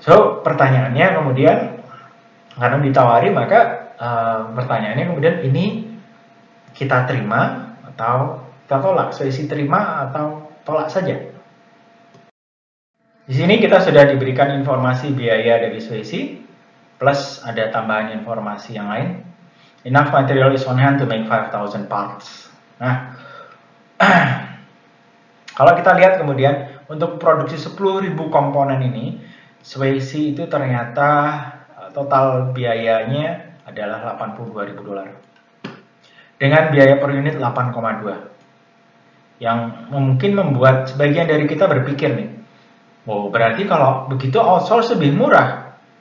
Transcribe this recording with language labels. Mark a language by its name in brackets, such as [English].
[Indonesian] So, pertanyaannya kemudian, karena ditawari, maka pertanyaannya kemudian ini kita terima atau kita tolak? Swayze terima atau tolak saja? Di sini kita sudah diberikan informasi biaya dari Swayze, plus ada tambahan informasi yang lain. [English] Enough material is on hand to make 5,000 parts. [Indonesian] Nah, kalau kita lihat kemudian untuk produksi 10.000 komponen ini, Swayze itu ternyata total biayanya adalah $82.000 dengan biaya per unit 8,2, yang mungkin membuat sebagian dari kita berpikir nih, oh berarti kalau begitu outsource lebih murah.